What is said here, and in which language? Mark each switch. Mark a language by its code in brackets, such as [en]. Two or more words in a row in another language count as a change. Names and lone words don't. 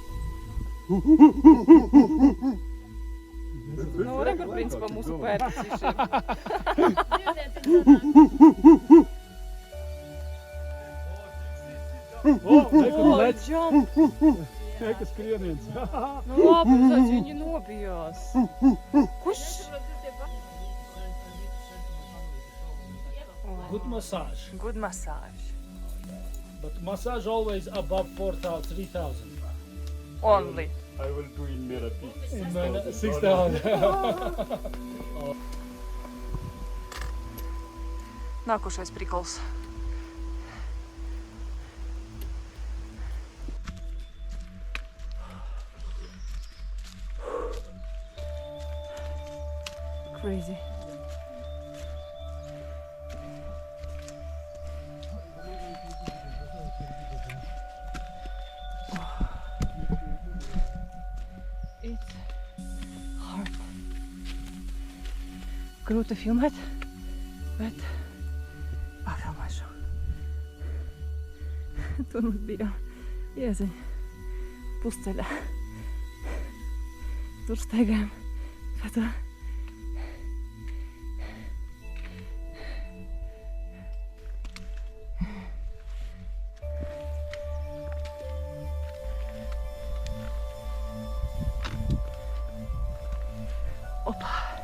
[lv] Nu, re, kur principā mūsu pērtis ir šeit. [en] Jump! [lv] Eka skrieniens. Nu labi, tad viņi nobijās. Kurš? [en] Good massage. Good massage. But massage always above 3,000. Only. I will do in Merapi. 6,000. [lv] Nākošais prikols. [en] Crazy. It's hard. [lv] Grūti filmēt, bet pafilmēšu. Tur mums bija ieziņa pusceļā. Tur steigājām, bet opa!